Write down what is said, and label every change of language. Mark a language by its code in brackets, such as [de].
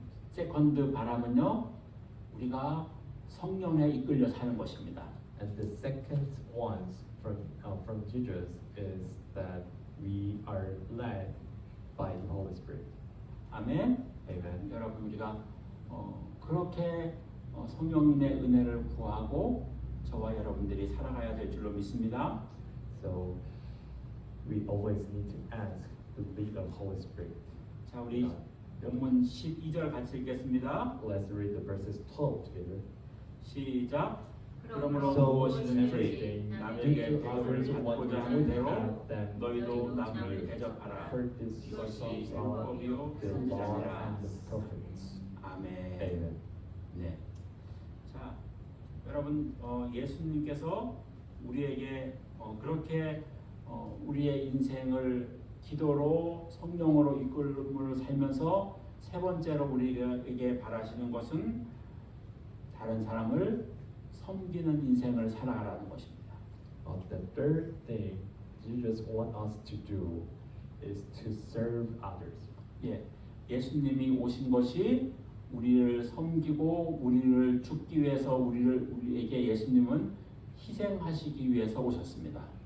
[ko] 세컨드 바람은요, 우리가 성령에 이끌려 사는 것입니다. [en] And the second one from Jesus is that we are led by the Holy Spirit. [ko] 아멘. [en] Amen. [ko] 여러분, 우리가 그렇게 성령님의 은혜를 구하고 저와 여러분들이 살아가야 될 줄로 믿습니다. [en] So we always need to ask the lead of Holy Spirit. [ko] 자, 우리 본문 12절 같이 읽겠습니다. [en] Let's read the verses 12 together. [ko] 시작. 그러므로 [en] So [ko] 무엇이든지 남에게 대접을 받고자 하는 대로 너희도 남을 대접하라. [en] Heard this [ko] 이것이 [en] songs of [ko] 율법이요 [en] the law [ko] 선지자니라. [en] and the prophets. [ko] 아멘. [en] Amen. [ko] 네. 자, 여러분, 예수님께서 우리에게 그렇게 우리의 인생을 기도로 성령으로 이끌음으로 살면서 세 번째로 우리에게 바라시는 것은 다른 사람을 섬기는 인생을 살아가라는 것입니다. [en] The third thing Jesus wants us to do is to serve others. [ko] 예, 예수님이 오신 것이 우리를 섬기고 우리를 죽기 위해서 우리에게 예수님은 희생하시기 위해서 오셨습니다.